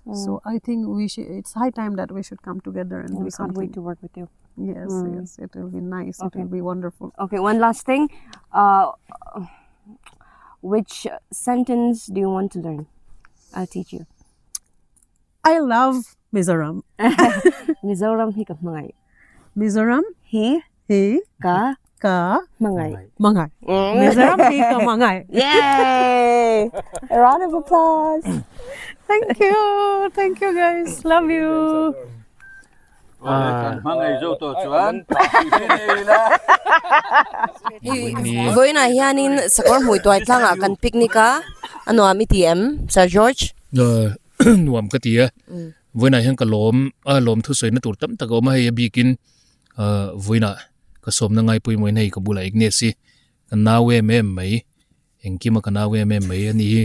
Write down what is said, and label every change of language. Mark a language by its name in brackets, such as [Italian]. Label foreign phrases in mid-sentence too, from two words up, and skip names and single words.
[English] So I think it's high time that we should come together and do something. Can't wait to work with you. Yes, yes, it will be nice. It will be wonderful. Okay, one last thing. Which sentence do you want to learn? I'll teach you. I love Mizoram. [Mizo] Mizoram hi ka mangai. Mizoram Hi ka mangai. mangai. Mizoram hi ka mangai. [English] Yay! A round of applause. Thank you guys. Love you. [Mizo] Với này hianin Sakawrhmuituai tlangah kan picnica ano ATM Sir George nuam ka tia voina hian ka lom thu soina tur tam tak oma hei bikin voina ka somna ngai pui moi nei ka bula ignesi kan nawe mai engkima ka nawe mai ani